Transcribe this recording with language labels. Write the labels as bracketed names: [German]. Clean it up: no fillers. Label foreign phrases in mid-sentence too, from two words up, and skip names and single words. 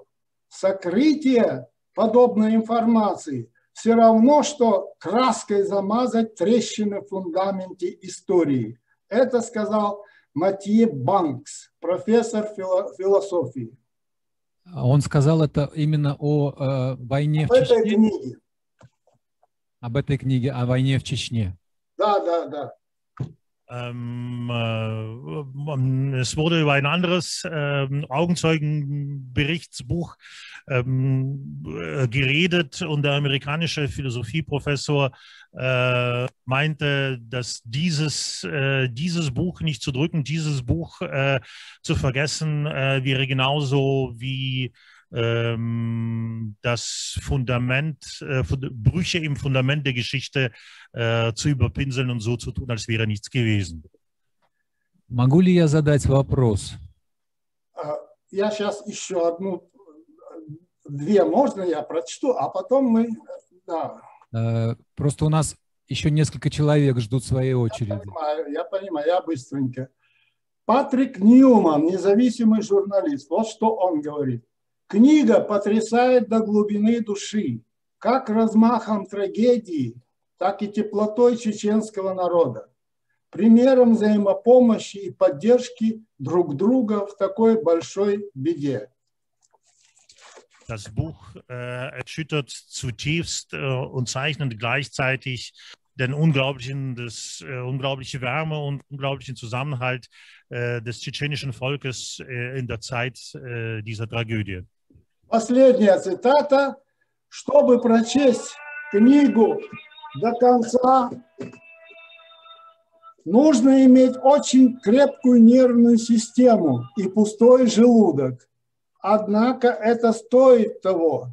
[Russian] Сокрытие подобной информации все равно, что краской замазать трещины в фундаменте истории. Это сказал Матье Банкс, профессор философии. Он сказал это именно о войне в Чечне? Об этой книге, о войне в Чечне. Да. [German] Es wurde über ein anderes Augenzeugenberichtsbuch geredet und der amerikanische Philosophieprofessor meinte, dass dieses Buch nicht zu drücken, dieses Buch zu vergessen, wäre genauso wie das Fundament, Brüche im Fundament der Geschichte zu überpinseln und so zu tun, als wäre nichts gewesen. [Russian] Могу ли я задать вопрос? Я сейчас еще две, можно я прочту, а потом мы... Да. Просто у нас еще несколько человек ждут своей очереди. Я понимаю, я быстренько. Патрик Ньюман, независимый журналист, вот что он говорит. Книга потрясает до глубины души, как размахом трагедии, так и теплотой чеченского народа, примером взаимопомощи и поддержки друг друга в такой большой беде. [German] Das Buch erschüttert zutiefst und zeichnet gleichzeitig den unglaubliche Wärme und unglaublichen Zusammenhalt des tschetschenischen Volkes in der Zeit dieser Tragödie. [Russian] Последняя цитата. Чтобы прочесть книгу до конца, нужно иметь очень крепкую нервную систему и пустой желудок. Однако это стоит того.